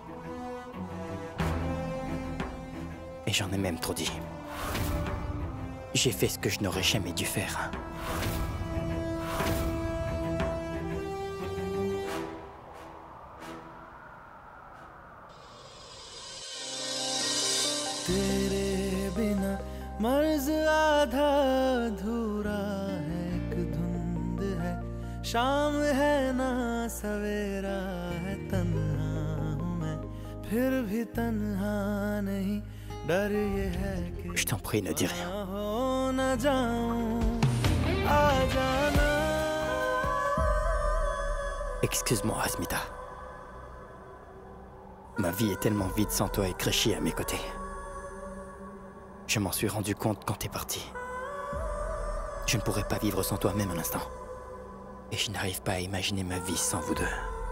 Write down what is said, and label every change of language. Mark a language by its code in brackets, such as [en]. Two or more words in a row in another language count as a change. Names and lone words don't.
[fr] Et j'en ai même trop dit. J'ai fait ce que je n'aurais jamais dû faire. [hi] तेरे बिना मर्ज आधा अधूरा है, एक धुंध है, शाम है ना सवेरा है, तन्हा हूँ मैं फिर भी तन्हा नहीं, डर ये है कि [fr] Je t'en prie, ne dis rien. [hi] हो न जाऊं, आ जाना. [fr] Excuse-moi, Asmita. Ma vie est tellement vide sans toi et Krishi à mes côtés. Je m'en suis rendu compte quand t'es parti. Je ne pourrais pas vivre sans toi même un instant. Et je n'arrive pas à imaginer ma vie sans vous deux.